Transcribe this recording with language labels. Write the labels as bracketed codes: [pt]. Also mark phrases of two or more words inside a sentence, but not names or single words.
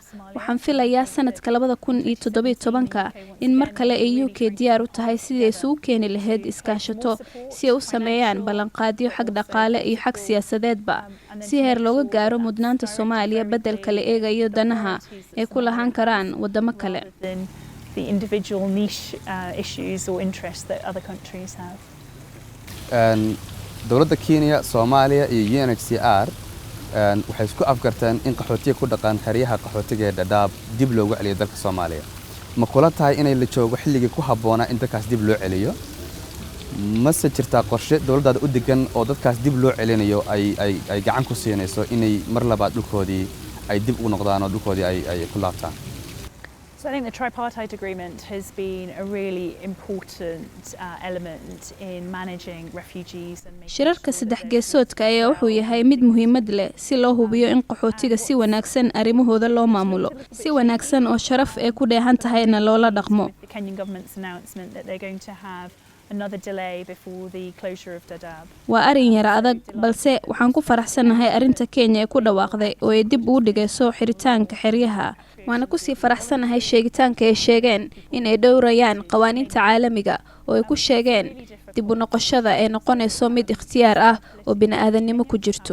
[so] Waxaan filayaa sanadka 2017 in mar kale ay UK diyaar u tahay sidii ay isugu keeni lahayd iskaashato si ay u sameeyaan ballanqaadyo xag dhaqaale iyo xag siyaasadeedba si heer looga gaaro mudnaanta Soomaaliya beddelka la eegayo danaha ay ku lahaan karaan wadamo kale. [en] The individual niche issues or interests that other countries have. [so] Dowladda Kenya, Soomaaliya iyo UNHCR waxay isku afgarteen in qaxootiga ku dhaqan xeryaha qaxootiga ee Dadaab dib loogu celiyo dalka Soomaaliya. Ma kula tahay inay la joogo xilligii ku habboonaa in dadkaas dib loo celiyo? Mase jirtaa qorshe dowladda u degan oo dadkaas dib loo celinayo ay gacan ku siinayso inay mar labaad dhulkoodii ay dib ugu noqdaan oo dhulkoodii ay ku laabtaan? [en] So I think the tripartite agreement has been a really important element in managing refugees and making [so] shirarka saddex geesoodka ayaa wuxuu yahay mid muhiimad leh si loo hubiyo in qaxootiga si wanaagsan arrimahooda loo maamulo si wanaagsan oo sharaf ay ku dheehan tahayna loola dhaqmo. [en] The Kenyan government's announcement that they're going to have another delay before the closure of Dadaab. [so] Waa arin yar adag balse waxaan ku faraxsanahay arinta Kenya ee ku dhawaaqday oo ay dib ugu dhigayso xiritaanka xeryaha. Waana ku sii faraxsanahay sheegitaanka ay sheegeen in ay dhowrayaan qawaaniinta caalamiga oo ay ku sheegeen dib u noqoshada ay noqonayso mid ikhtiyaar ah oo bini'aadanimo ku jirto.